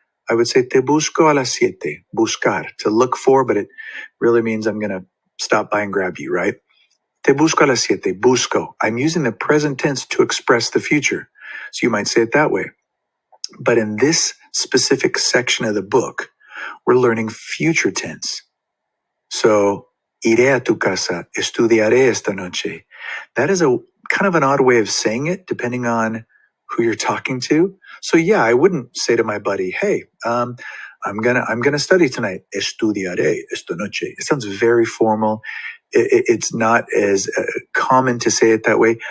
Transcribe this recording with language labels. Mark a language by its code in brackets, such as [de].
[en] I would say, [es] te busco a las 7. [en] Buscar, to look for, but it really means I'm going to stop by and grab you, right? [es] Te busco a las 7. Busco. [en] I'm using the present tense to express the future. So you might say it that way. But in this specific section of the book, we're learning future tense. [es] So, iré a tu casa, estudiaré esta noche. [en] That is a kind of an odd way of saying it, depending on who you're talking to. So yeah, I wouldn't say to my buddy, hey, I'm gonna study tonight. [es] Estudiaré esta noche. [en] It sounds very formal. It's not as common to say it that way.